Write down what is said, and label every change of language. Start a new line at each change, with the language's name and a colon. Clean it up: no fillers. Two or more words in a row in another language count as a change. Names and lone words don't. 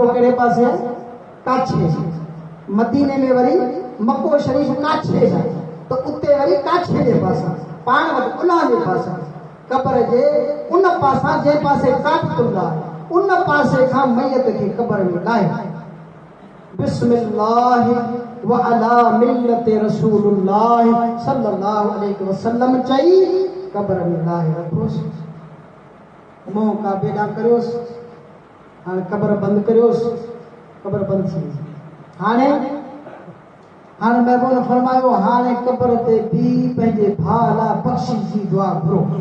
Sindhi: कहिड़े पासे काछे मदीने में वरी मक्को शरीफ काछे आहे त उते वरी काछे जे पासां पाण वटि उल्हांदे पासां कब्र जे उन पासां जे पासे काबतुल्लाह उन पासे खां मयत खे कब्र में लाहे
Arabic: بسم الله وعلى ملة رسول الله صلى الله عليه وسلم
Sindhi: चई कब्र में लाहे रखोसि मुंहुं काबे ॾांहुं करियोसि हाणे कब्र बंदि करियोसि कब्र बंदि थी वई हाणे महबूब फरमायो हाणे कब्र ते बि पंहिंजे भाउ लाइ बख़्शिश जी दुआ घुरो